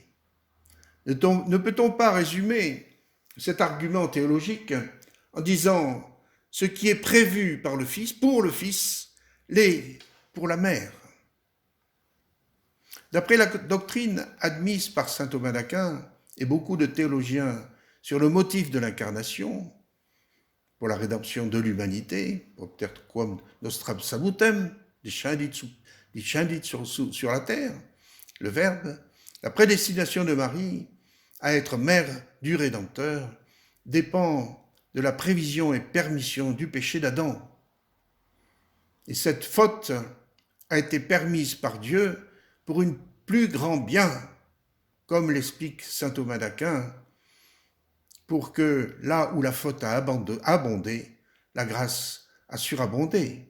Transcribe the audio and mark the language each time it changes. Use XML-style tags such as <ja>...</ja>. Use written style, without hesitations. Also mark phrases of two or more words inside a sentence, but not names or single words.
<fr>Ne peut-on pas résumer cet argument théologique en disant ce qui est prévu par le Fils, pour le Fils, l'est pour la mère? D'après la doctrine admise par saint Thomas d'Aquin et beaucoup de théologiens sur le motif de l'incarnation, pour la rédemption de l'humanité,</fr> <la>propter quam nostram salutem,</la> <fr>descendit sur la terre, le Verbe, la prédestination de Marie à être mère du Rédempteur dépend de la prévision et permission du péché d'Adam. Et cette faute a été permise par Dieu pour un plus grand bien, comme l'explique saint Thomas d'Aquin, pour que là où la faute a abondé, la grâce a surabondé.</fr>